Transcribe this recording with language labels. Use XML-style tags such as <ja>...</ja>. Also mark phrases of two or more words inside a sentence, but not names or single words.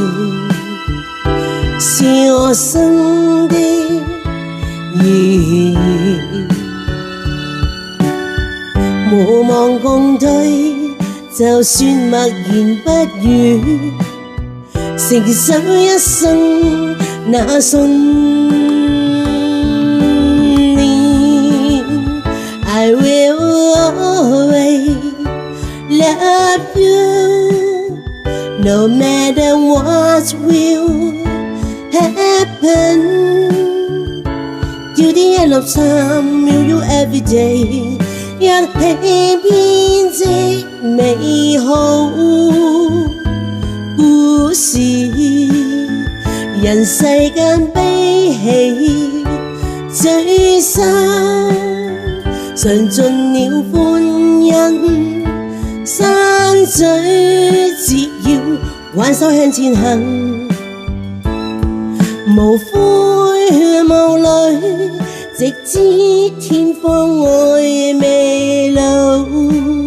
<yue>是我生的意義，無望共對，就算默言不語，承受一生那信</yue> <en>念。I will always love you, no matter what will happen. Till the end of time, will you every day</en> <yue>一起編織美好故事。人世間悲喜聚散，嘗盡了歡欣，山嘴折腰，挽手向前行，無悔無慮，直至天荒愛未老。</yue>